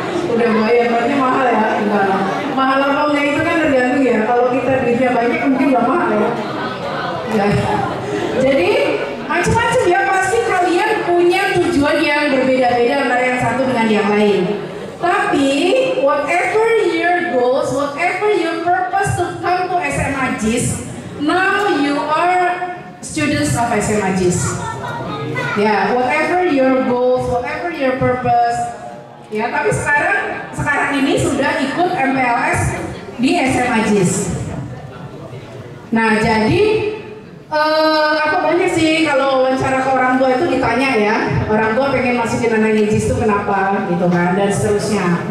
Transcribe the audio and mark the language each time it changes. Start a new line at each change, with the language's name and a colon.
Indonesian: Udah bayar berarti mahal ya? Enggak. Mahal apa enggak itu kan tergantung ya. Kalau kita duitnya banyak mungkin nggak mahal ya. Ya. Jadi macam-macam ya, pasti kalian punya tujuan yang berbeda-beda antara yang satu dengan yang lain.
English: Tapi whatever your goals, whatever your purpose to come to SMAGs, now you are students of SMAGs. Ya, whatever your goals, whatever your purpose.
Indonesian: Ya, tapi sekarang ini sudah ikut MPLS di SMAGs. Nah, jadi apa banyak sih kalau wawancara ke orang tua itu ditanya ya, orang tua pengen masukin anaknya JIS itu kenapa gitu kan, dan seterusnya.